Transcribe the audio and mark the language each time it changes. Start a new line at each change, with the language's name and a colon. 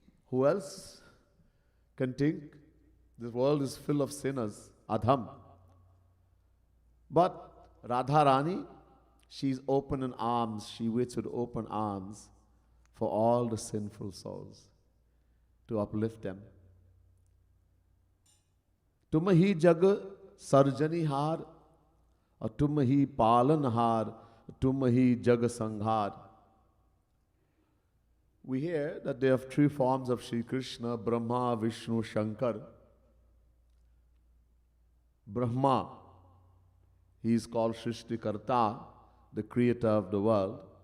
English: Who else can think this world is full of sinners? Adham. But Radharani, she's open in arms. She waits with open arms for all the sinful souls, to uplift them.
Hindi: तुम ही जग सर्जनिहार और तुम ही पालनहार, तुम ही जग संहार.
English: We hear that there are three forms of Sri Krishna: Brahma, Vishnu, Shankar. Brahma, he is called Srishtikarta, the creator of the world.